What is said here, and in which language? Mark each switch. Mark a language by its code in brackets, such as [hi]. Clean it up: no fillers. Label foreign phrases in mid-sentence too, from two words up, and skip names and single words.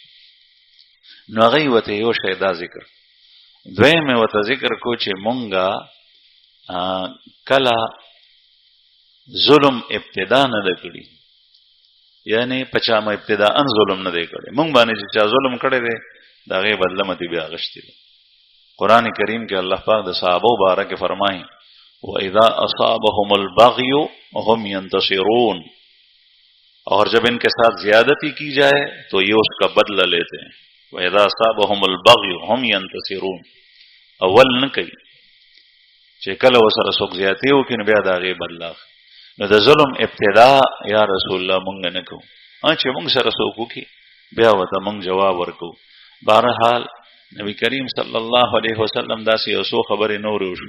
[ps] نو هغې ورته یو شی دا ذکر، دویم یې ورته ذکر کو چې مونږه کله ظلم ابتدا نه ده کړي، یعنی په چا مو ابتداءً ظلم نه دی کړی. مونږ باندې چې چا ظلم کړی دی د هغې بدله مو بیا اخیستې ده. قرآن کریم کې الله پاک د صحابو باره کې فرمایي [ar] وَإِذَا أَصَابَهُمُ الْبَغْيُ وَهُمْ يَنْتَصِرُونَ، [ur] اور جب ان کے ساتھ زیادتی کی جائے تو یہ اس کا بدلہ لیتے ہیں. [ar] وَإِذَا أَصَابَهُمُ الْبَغْيُ وَهُمْ يَنْتَصِرُونَ، [ps] اول نه کوي چې کله ورسره څوک زیاتي وکړي نو بیا د هغې بدله اخلي. نو د ظلم ابتدا یا رسول الله مونږ نه کوو، چې مونږ سره څوک وکړي بیا ورته مونږ جواب ورکوو. بهرحال نبی کریم [ar] صلی الله علیه وسلم [ps] داسې یو څو خبرې نورې وشو.